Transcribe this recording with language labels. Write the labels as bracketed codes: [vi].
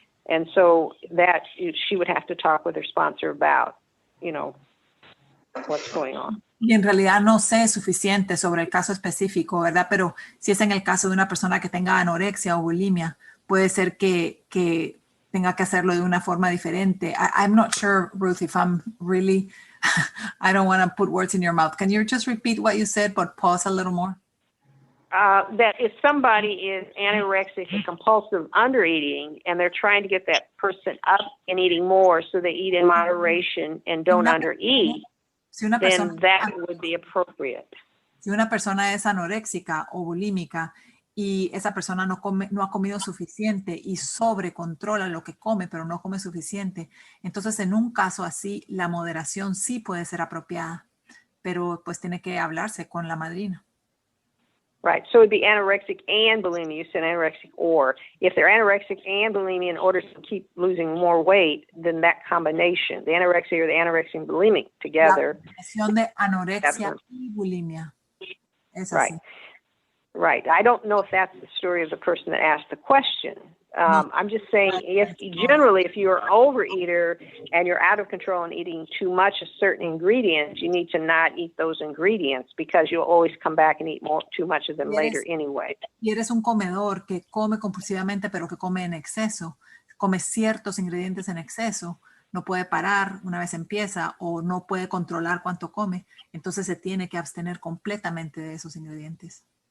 [en] And so that she would have to talk with her sponsor about, what's going on. [es] Y en realidad no sé suficiente sobre el caso específico, ¿verdad? Pero si es en el caso de una persona que tenga anorexia o bulimia, puede ser que tenga que hacerlo de una forma diferente. [en] I'm not sure, Ruth, if I'm really, I don't want to put words in your mouth. Can you just repeat what you said, but pause a little more? That if somebody is anorexic or compulsive undereating, and they're trying to get that person up and eating more, so they eat in moderation and don't undereat, then that would be appropriate. [es] Si una persona es anoréxica o bulímica y esa persona no ha comido suficiente y sobrecontrola lo que come, pero no come suficiente, entonces en un caso así la moderación sí puede ser apropiada, pero pues tiene que hablarse con la madrina. [en] Right, so it would be anorexic and bulimia. You said anorexic or. If they're anorexic and bulimia in order to keep losing more weight, then that combination, the anorexia or the anorexia and bulimic together. [es] La combinación de anorexia y bulimia. Es así. [en] Right. Right. I don't know if that's the story of the person that asked the question. I'm just saying, if you're an overeater and you're out of control and eating too much of certain ingredients, you need to not eat those ingredients because you'll always come back and eat too much of them later anyway. [es] Y eres un comedor que come compulsivamente, pero que come en exceso, come ciertos ingredientes en exceso, no puede parar una vez empieza o no puede controlar cuánto come, entonces se tiene que abstener completamente de esos ingredientes.